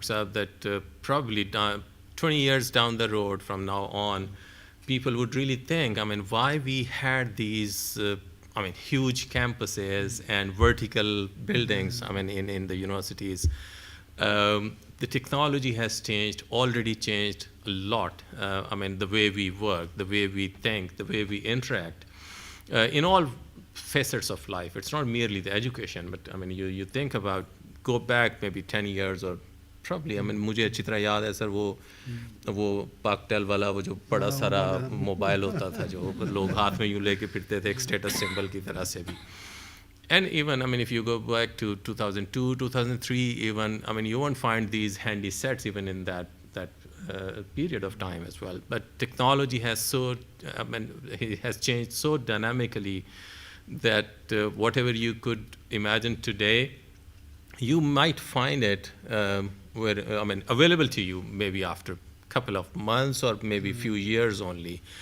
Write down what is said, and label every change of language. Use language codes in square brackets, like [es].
[en] Saab, that probably 20 years down the road from now on, people would really think, I mean, why we had these, I mean, huge campuses and vertical buildings, I mean, in the universities. The technology has changed, already changed a lot. I mean, the way we work, the way we think, the way we interact, in all facets of life. It's not merely the education, but I mean, [hi] you think about, go back maybe 10 years or probably, I mean, मुझे अच्छी तरह याद है sir वो पाकटेल वाला वो जो बड़ा सारा मोबाइल होता था जो लोग हाथ में यूँ लेके फिरते थे एक स्टेटस सिंबल की तरह से भी. [en] And even, I mean, if you go back to 2002, 2003, even, I mean, you won't find these handy sets even in that period of time as well. But technology has I mean, it has changed so dynamically that whatever you could imagine today, you might find it available to you maybe after a couple of months or maybe a few years only.